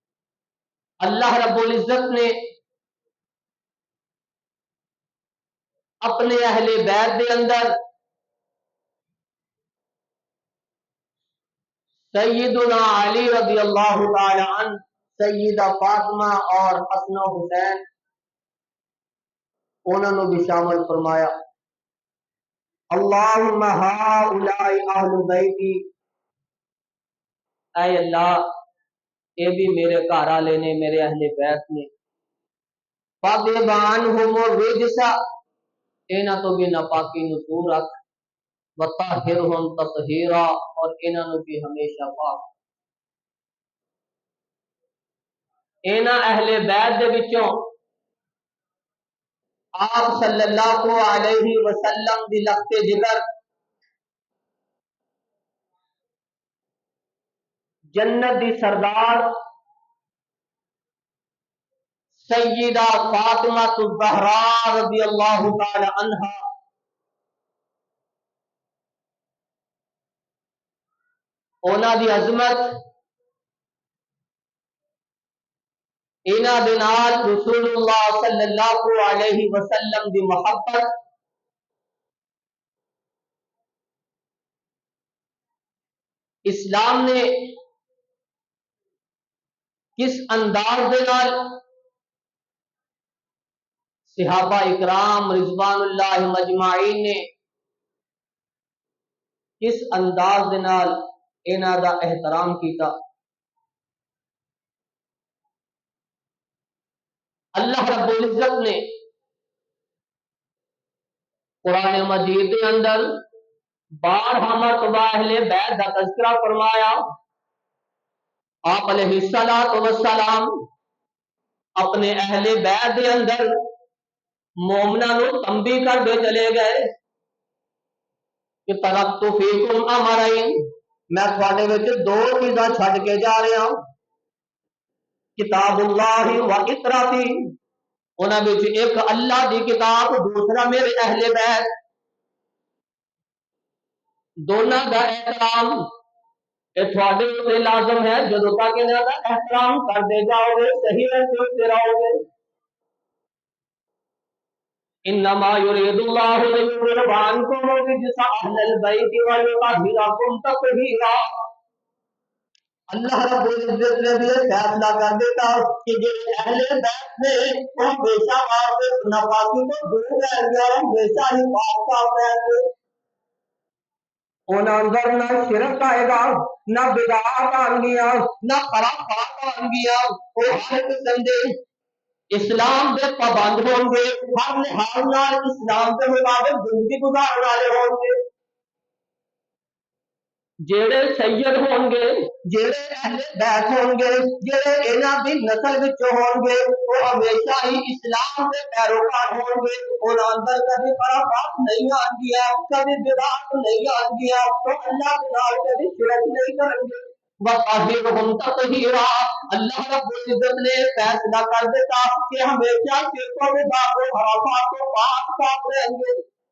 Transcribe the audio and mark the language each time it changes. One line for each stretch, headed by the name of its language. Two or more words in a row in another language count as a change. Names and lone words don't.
Urdu: اللہ رب العزت نے اپنے اہل بیت دے اندر سیدنا علی
Arabic: رضی اللہ تعالی عنہ،
Urdu: سیدہ فاطمہ اور حسن و حسین انہوں نے بھی شامل فرمایا۔
Arabic: اللہم ہؤلاء اہل بیتی،
Punjabi: اے اللہ یہ بھی میرے گھر والے نے، میرے اہل بیت نے۔
Arabic: فَاذْهِبْ عَنْهُمُ الرِّجْسَ،
Punjabi: انہاں تو بھی ناپاکی نو دور رکھ،
Arabic: وَطَهِّرْهُمْ تَطْہِیرًا،
Punjabi: اور انہاں نو بھی ہمیشہ پاک۔ انہاں اہل بیت دے وچوں آپ
Arabic: صلی اللہ علیہ وسلم
Punjabi: دی لخت جگر جنت دی سردار سیدہ فاطمہ الزہراء
Arabic: رضی اللہ تعالی عنہا،
Punjabi: انہاں دی عظمت، انہاں دے نال رسول اللہ
Arabic: صلی اللہ علیہ وسلم
Punjabi: دی محبت، اسلام نے کس انداز دے نال صحابہ اکرام
Arabic: رضوان اللہ مجمعین
Punjabi: نے کس انداز دے نال انہاں دا احترام کیتا۔
Urdu: اللہ رب العزت نے قرآن مجید کے اندر بارہا مرتبہ اہل بیت کا تذکرہ فرمایا۔ آپ
Arabic: علیہ الصلوۃ والسلام
Urdu: اپنے اہل بیت کے اندر مومناں نو تنبیہ
Punjabi: کرتے چلے گئے کہ
Arabic: ترکت فیکم امرین،
Punjabi: میں تھوڑے وچ دو چیزاں چھڈ کے جا رہا ہوں،
Arabic: کتاب اللہ و اطراتی،
Punjabi: انہاں وچ ایک اللہ دی کتاب، دوسرا میرے اہل بیت، دونوں دا احترام یہ تھوڑے تے لازم ہے۔ جدوں تک انہاں دا احترام کرتے جاؤ گے، صحیح رہتے رہو گے۔
Arabic: انما یرید اللہ لیذہب عنکم الرجس اہل البیت ویطہرکم تطہیرا،
Urdu: اللہ رب العزت نے بھی فیصلہ کر دیتا کہ جو اہل بیت نے وہ ہمیشہ واسطے ناپاکی کو دور رہیں گے، ہمیشہ ہی پاک صاف رہیں گے۔
Punjabi: انہاں اندر نہ شرک آئے گا، نہ بدعات آن گیا، نہ خرافات آن گیا، وہ ہر قسم دے اسلام دے پابند ہوں گے، ہر لحاظ نال اسلام کے مطابق زندگی گزارنے والے ہوں گے۔ جڑے سید ہون گے، جڑے اہل بیت ہون گے، جڑے انہاں دی نسل وچ ہون گے، وہ ہمیشہ ہی اسلام دے پیروکار ہون گے۔ انہاں اندر کبھی خرافات نہیں آن گیا، کبھی بدعات نہیں آن گیا، وہ اللہ کے نال کبھی شرک نہیں کریں گے۔
Arabic: وَطَهِّرْهُمْ تَطْہِیرًا،
Urdu: اللہ رب العزت نے فیصلہ کر دیتا کہ ہمیشہ شرک و بدعات و خرافات کو پاک صاف رہیں گے۔